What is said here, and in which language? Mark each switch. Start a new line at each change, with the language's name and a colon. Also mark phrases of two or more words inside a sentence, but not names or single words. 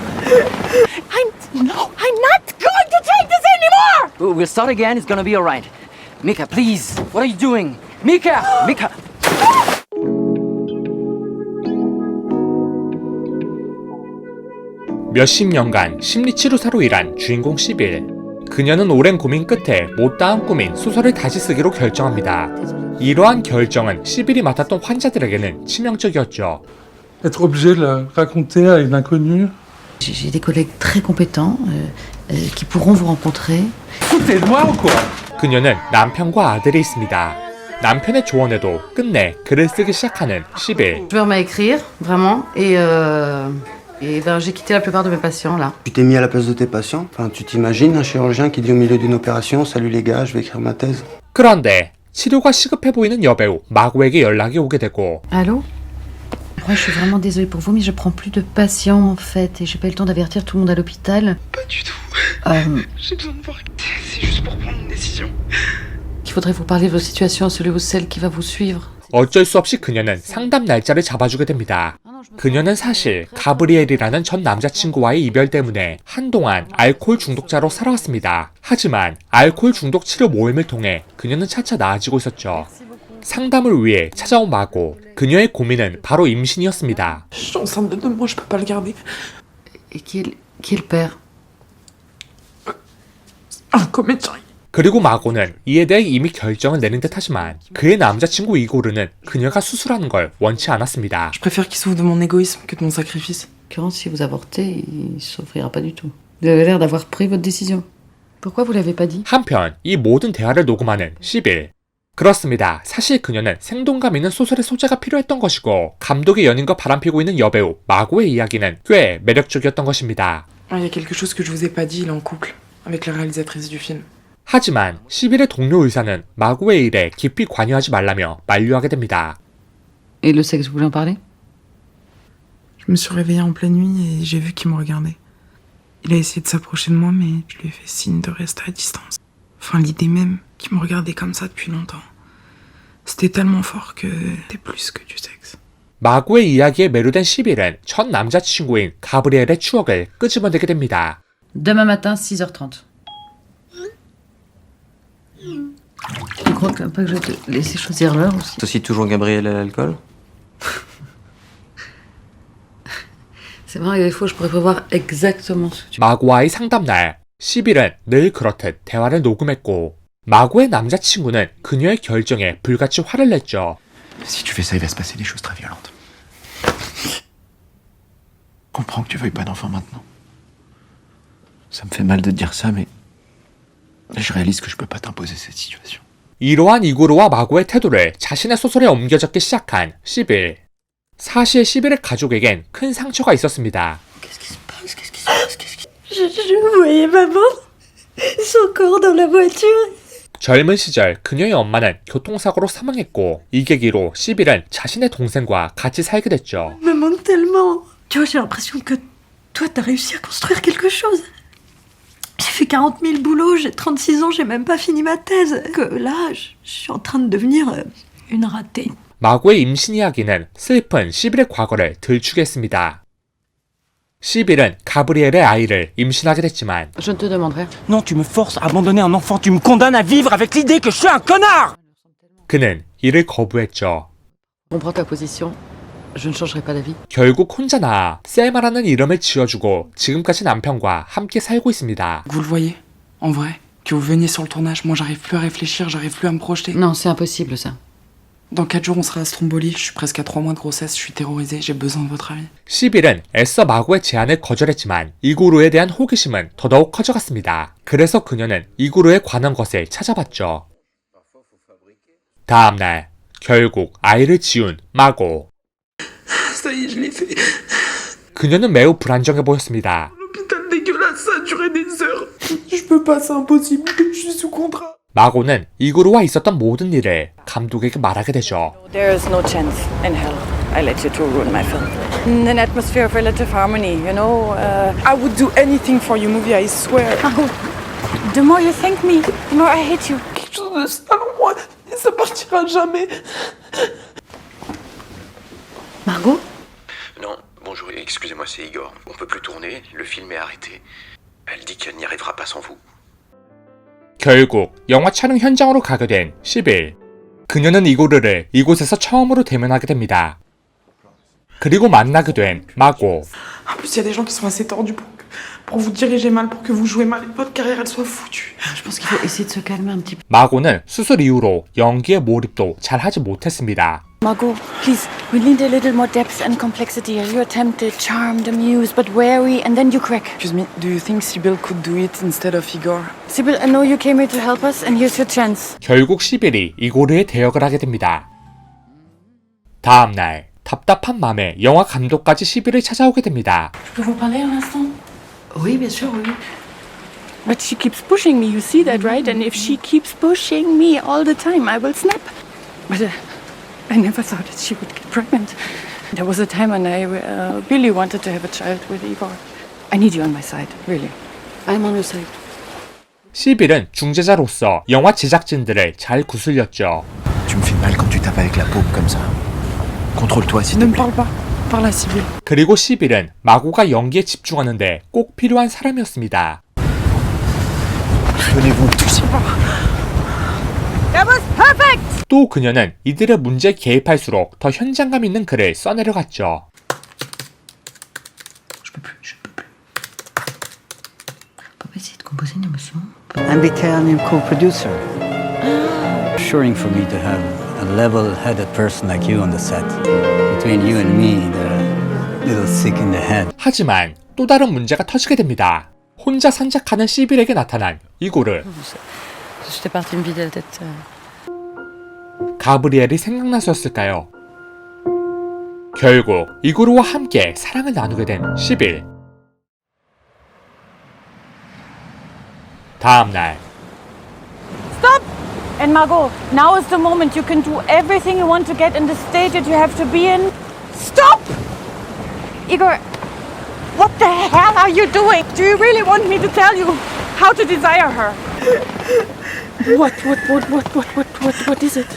English: I'm not going to take this anymore! We'll start again. It's gonna be all right. Mika, please. What are you doing? Mika! Mika!
Korean: 몇십 년간 심리치료사로 일한 주인공 시빌. 그녀는 오랜 고민 끝에 못다한 꿈인 소설을 다시 쓰기로 결정합니다. 이러한 결정은 시빌이 맡았던 환자들에게는 치명적이었죠.
French: Être obligé de la raconter à une inconnue. J'ai des collègues très compétents qui pourront vous rencontrer. Foutez-moi ou quoi?
Korean: 그녀는 남편과 아들이 있습니다. 남편의 조언에도 끝내 글을 쓰기 시작하는 시빌.
French: Je me remets à écrire, vraiment, et ben, j'ai quitté la plupart de mes patients, là. Tu t'es mis à la place de tes patients? Enfin, tu t'imagines un chirurgien qui dit au milieu d'une opération « Salut les gars, je vais écrire ma thèse ».
Korean: 그런데 치료가 시급해 보이는 여배우 마고에게 연락이 오게 되고
French: Allô? Ouais, je suis vraiment désolée pour vous, mais je prends plus de patients, en fait, et j'ai pas eu le temps d'avertir tout le monde à l'hôpital. Pas du tout. J'ai besoin de voir. C'est juste pour prendre une décision. Il faudrait vous parler de votre situation à celui ou celle qui va vous suivre.
Korean: 어쩔 수 없이 그녀는 상담 날짜를 잡아주게 됩니다. 그녀는 사실 가브리엘이라는 전 남자친구와의 이별 때문에 한동안 알코올 중독자로 살아왔습니다. 하지만 알코올 중독 치료 모임을 통해 그녀는 차차 나아지고 있었죠. 상담을 위해 찾아온 마고. 그녀의 고민은 바로 임신이었습니다.
French: Je suis enceinte de 2 mois, je peux pas le garder. Et qui est le père? Un comédien.
Korean: 그리고 마고는 이에 대해 이미 결정을 내린 듯 하지만 그의 남자친구 이고르는 그녀가 수술하는 걸 원치 않았습니다.
French: Je préfère qu'il souffre de mon égoïsme que de mon sacrifice. En l'occurrence, si vous avortez, il souffrira pas du tout. Vous avez l'air d'avoir pris votre décision. Pourquoi vous l'avez pas dit?
Korean: 한편 이 모든 대화를 녹음하는 시빌. 그렇습니다. 사실 그녀는 생동감 있는 소설의 소재가 필요했던 것이고 감독의 연인과 바람피고 있는 여배우 마고의 이야기는 꽤 매력적이었던 것입니다.
French: Il y a quelque chose que je vous ai pas dit, il est en couple avec la réalisatrice du film.
Korean: 하지만 시빌의 동료 의사는 마고의 일에 깊이 관여하지 말라며 만류하게 됩니다.
French: Et le sexe, vous voulez en parler? Je me suis réveillée en pleine nuit et j'ai vu qu'il me regardait. Il a essayé de s'approcher de moi, mais je lui ai fait signe de rester à distance. Enfin, l'idée même qu'il me regardait comme ça depuis longtemps. C'était tellement fort que c'était plus que du sexe.
Korean: 마고의 이야기에 매료된 시빌은 전 남자친구인 가브리엘의 추억을 끄집어내게 됩니다.
French: Demain matin, 6h30. Tu crois que pas que je vais te laisser choisir l'heure aussi? T'associes toujours Gabriel à l'alcool? C'est vrai, des fois, je pourrais prévoir exactement ce que tu...
Korean: 마고와의 상담날, 시빌은 늘 그렇듯 대화를 녹음했고 마고의 남자친구는 그녀의 결정에 불같이 화를 냈죠.
French: Si tu fais ça, il va se passer des choses très violentes. Je comprends que tu veuilles pas d'enfant maintenant. Ça me fait mal de te dire ça, mais je réalise que je peux pas t'imposer cette situation.
Korean: 이러한 이고르와 마고의 태도를 자신의 소설에 옮겨 적기 시작한 시빌. 사실 시빌의 가족에겐 큰 상처가 있었습니다.
French: Je voyais maman, son corps dans la voiture.
Korean: 젊은 시절 그녀의 엄마는 교통사고로 사망했고 이 계기로 시빌은 자신의 동생과 같이 살게 됐죠.
French: Me manque tellement. Tu vois, j'ai l'impression que toi, t'as réussi à construire quelque chose. J'ai fait 40 000 boulots, j'ai 36 ans, j'ai même pas fini ma thèse. Que là, je suis en train de devenir une ratée.
Korean: 마고의 임신 이야기는 슬픈 시빌의 과거를 들추게 했습니다. 시빌은 가브리엘의 아이를 임신하게 됐지만
French: Je ne te demande rien. Non, tu me forces à abandonner un enfant, tu me condamnes à vivre avec l'idée que je suis un connard!
Korean: 그는 이를 거부했죠.
French: Je comprends ta position. Je ne changerai pas d'avis.
Korean: 결국 혼자 나아 셀마라는 이름을 지어주고 지금까지 남편과 함께 살고 있습니다.
French: Vous le voyez, en vrai, que vous veniez sur le tournage, moi j'arrive plus à réfléchir, j'arrive plus à me projeter. Non, c'est impossible, ça. Dans 4 jours, on sera à Stromboli, je suis presque à 3 mois de grossesse, je suis terrorisée, j'ai besoin de votre avis.
Korean: 시빌은 애써 마고의 제안을 거절했지만 이구루에 대한 호기심은 더더욱 커져갔습니다. 그래서 그녀는 이구루에 관한 것을 찾아봤죠. 다음날 결국 아이를 지운 마고.
French: Ça y est, je l'ai fait.
Korean: 그녀는 매우 불안정해 보였습니다.
French: L'hôpital dégueulasse, ça a duré des heures. Je peux pas, c'est impossible, je suis sous contrat.
Korean: 마고는 이구루와 있었던 모든 일을 감독에게 말하게 되죠.
English: There is no chance in hell I let you to ruin my film. In an atmosphere of relative harmony, you know. I would do anything for you, movie, I swear. The more you thank me, the more I hate you.
French: Quelque chose de sale en moi, et ça partira jamais. Margot? Non, bonjour, Excusez-moi, c'est Igor. On peut plus tourner, le film est arrêté. Elle dit qu'elle n'y arrivera pas sans vous.
Korean: 결국 영화 촬영 현장으로 가게 된 시빌. 그녀는 이고르를 이곳에서 처음으로 대면하게 됩니다. 그리고 만나게 된 마고.
French: En plus, il y a des gens qui sont assez tordus pour vous diriger mal, pour que vous jouez mal et que votre carrière elle soit foutue. Je pense qu'il faut essayer de se calmer un petit peu.
Korean: 마고는 수술 이후로 연기에 몰입도 잘 하지 못했습니다.
English: Margot, please, we need a little more depth and complexity. You're tempted, charmed, amused, but wary, and then you crack. Excuse me, do you think Sybil could do it instead of Igor? Sybil, I know you came here to help us, and here's your chance.
Korean: 결국 시빌이 이고르의 대역을 하게 됩니다. 다음 날 답답한 맘에 영화 감독까지 시빌을 찾아오게 됩니다.
French: Je peux vous parler un instant? Oui, bien sûr, oui.
English: But she keeps pushing me, you see that, right? And if she keeps pushing me all the time, I will snap. But I never thought that she would get pregnant. There was a time when I really wanted to have a child with Igor. I need you on my side, really. I'm on your side.
Korean: 시빌은 중재자로서 영화 제작진들을 잘 구슬렸죠.
French: Tu me fais mal quand tu tapes avec la paume comme ça. Contrôle-toi s'il te Ne me plaît. parle pas. Parle à Sybil.
Korean: 그리고 시빌은 마고가 연기에 집중하는데 꼭 필요한 사람이었습니다.
French: Tenez-vous tous.
English: That was perfect!
Korean: 또 그녀는 이들의 문제에 개입할수록 더 현장감 있는 글을 써내려갔죠.
French: On peut essayer de composer une émotion.
English: MBK, I'm co-producer. Assuring for me to have a level-headed person like you on the set. Between you and me, they're a little sick in the head.
Korean: 하지만 또 다른 문제가 터지게 됩니다. 혼자 산책하는 시빌에게 나타난 이고르.
French: J'étais partie me vider la tête.
Korean: 가브리엘이 생각나서였을까요? 결국 이고르와 함께 사랑을 나누게 된 시빌. 다음 날
English: Stop! And Margot, now is the moment. You can do everything you want to get in the state that you have to be in. Stop! Igor, what the hell are you doing? Do you really want me to tell you how to desire her? What is it?